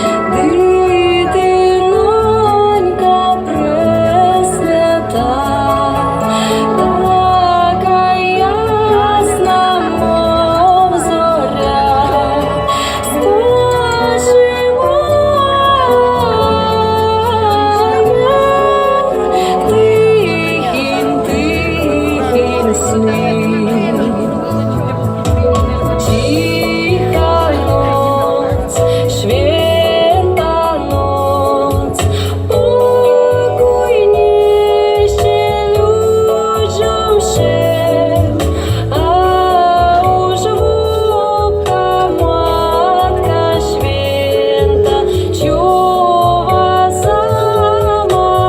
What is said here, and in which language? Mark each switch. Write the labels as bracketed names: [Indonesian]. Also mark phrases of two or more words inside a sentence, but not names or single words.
[Ukrainian] дитинонька пресвята, така ясна, мов зоря, тихим сні. [Polish] Cicha noc, święta noc, pokój niesie ludziom się, a u żłobka Matka Święta czuwa sama